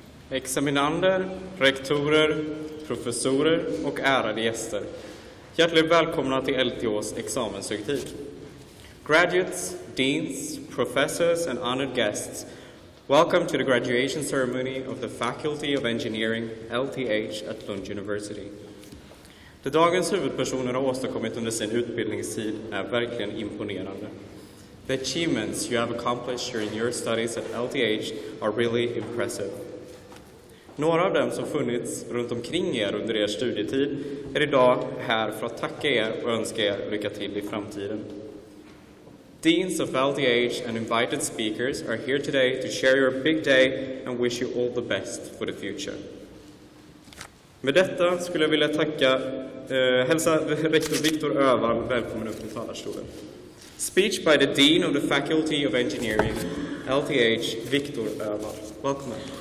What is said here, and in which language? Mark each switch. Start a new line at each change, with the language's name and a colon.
Swedish: Examinander, rektorer, professorer och ärade gäster. Hjärtligt välkomna till LTHs examenshögtid.
English: Graduates, deans, professors and honored guests, welcome to the graduation ceremony of the Faculty of Engineering, LTH at Lund University.
Swedish: Det dagens huvudpersoner har åstadkommit under sin utbildningstid är verkligen imponerande.
English: The achievements you have accomplished during your studies at LTH are really impressive.
Swedish: Några av dem som funnits runt omkring er under er studietid är idag här för att tacka er och önska er lycka till i framtiden.
English: Deans of LTH and invited speakers are here today to share your big day and wish you all the best for the future.
Swedish: Med detta skulle jag vilja hälsa rektor Viktor Öhvall välkommen upp till talarstolen.
English: Speech by the Dean of the Faculty of Engineering, LTH, Viktor Öhvall. Welcome.